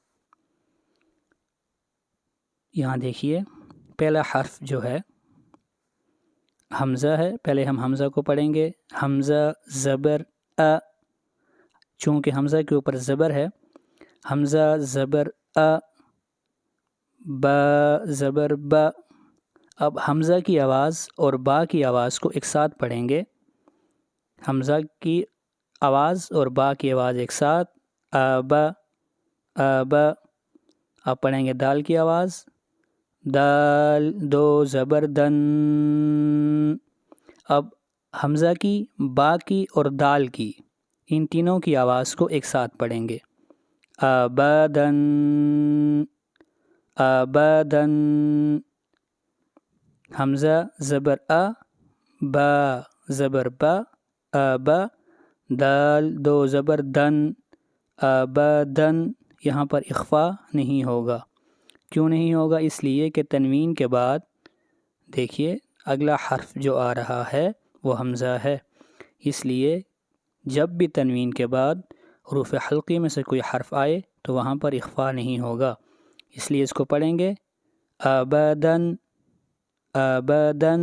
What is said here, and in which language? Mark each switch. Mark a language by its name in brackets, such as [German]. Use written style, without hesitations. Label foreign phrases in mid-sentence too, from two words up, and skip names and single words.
[Urdu] یہاں دیکھیے پہلا حرف جو ہے حمزہ ہے۔ پہلے ہم حمزہ کو پڑھیں گے۔ حمزہ زبر ا، چونکہ حمزہ کے اوپر زبر ہے، حمزہ زبر ا، با زبر با۔ اب حمزہ کی آواز اور با کی آواز کو ایک ساتھ پڑھیں گے۔ حمزہ کی آواز اور با کی آواز ایک ساتھ، آبا آبا۔ اب پڑھیں گے دال کی آواز، دال دو زبر دن۔ اب حمزہ کی، با کی اور دال کی، ان تینوں کی آواز کو ایک ساتھ پڑھیں گے، آبادن آبادن۔ حمزہ زبر ا، با زبر با، آبا، دال دو زبر دن، آبادن۔ یہاں پر اخفا نہیں ہوگا۔ کیوں نہیں ہوگا؟ اس لیے کہ تنوین کے بعد دیکھیے اگلا حرف جو آ رہا ہے وہ حمزہ ہے، اس لیے جب بھی تنوین کے بعد حروف حلقی میں سے کوئی حرف آئے تو وہاں پر اخفا نہیں ہوگا، اس لیے اس کو پڑھیں گے آبادن آبادن۔